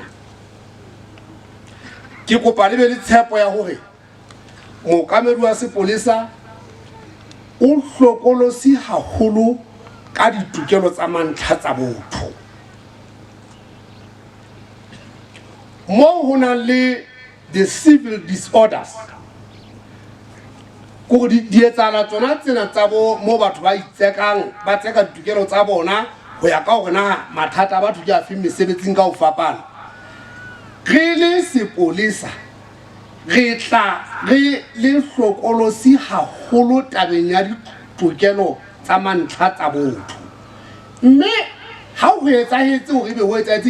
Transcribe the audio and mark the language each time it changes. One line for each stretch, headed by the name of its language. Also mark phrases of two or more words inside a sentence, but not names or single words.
Southern Sotho: Ke kopa le be le tshepo ya hore mookamedi wa sepolesa o hlokolosi haholo ka ditokelo tsa mantlha tsa botho mo ho na le
English: the civil disorders
Southern Sotho: go di etsala tsona tsena tsa mo batho ba itsekang ba tseka ditokelo tsa bona go ya ka gore na mathata a batho ke a fe mesebetsing ka ho fapana re le sepolesa re tla re le hlokolosi haholo tabeng ya ditokelo tsa mantlha tsa botho mme ha o etsahetse hore be ho etsahetse